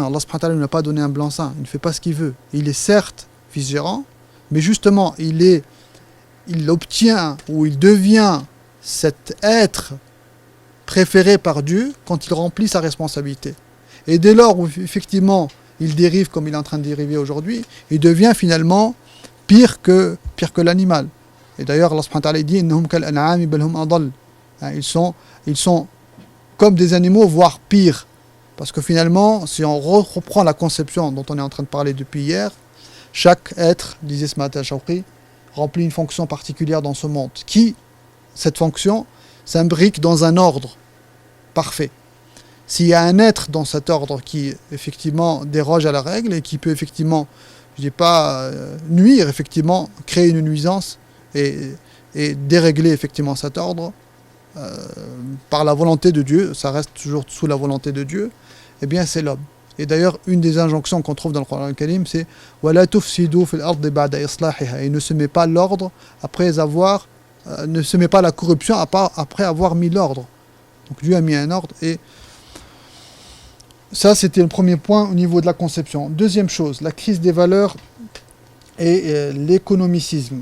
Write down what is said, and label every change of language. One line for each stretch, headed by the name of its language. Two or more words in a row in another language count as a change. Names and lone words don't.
French: Allah
Arabic: سبحانه وتعالى
French: ne lui a pas donné un blanc-seing, il ne fait pas ce qu'il veut. Il est certes fils gérant, mais justement il obtient ou il devient cet être préféré par Dieu quand il remplit sa responsabilité. Et dès lors où effectivement il dérive comme il est en train de dériver aujourd'hui, il devient finalement pire que l'animal. Et d'ailleurs Allah
Arabic: سبحانه وتعالى
French: dit
Arabic: إنهم كالأنعام بل هم أضل.
French: Ils sont comme des animaux, voire pire. Parce que finalement, si on reprend la conception dont on est en train de parler depuis hier, chaque être, disait ce matin Shawqi, remplit une fonction particulière dans ce monde. Cette fonction, s'imbrique dans un ordre parfait. S'il y a un être dans cet ordre qui, effectivement, déroge à la règle et qui peut, effectivement, je dis pas nuire, effectivement, créer une nuisance et dérégler, effectivement, cet ordre, par la volonté de Dieu, ça reste toujours sous la volonté de Dieu, eh bien c'est l'homme. Et d'ailleurs, une des injonctions qu'on trouve dans le Coran al-Karim, c'est «
Arabic: ولا تفسدوا في الأرض بعد إصلاحها
French: » et ne se met pas l'ordre après avoir, ne se met pas la corruption après avoir mis l'ordre. Donc Dieu a mis un ordre et ça c'était le premier point au niveau de la conception. Deuxième chose, la crise des valeurs et l'économicisme.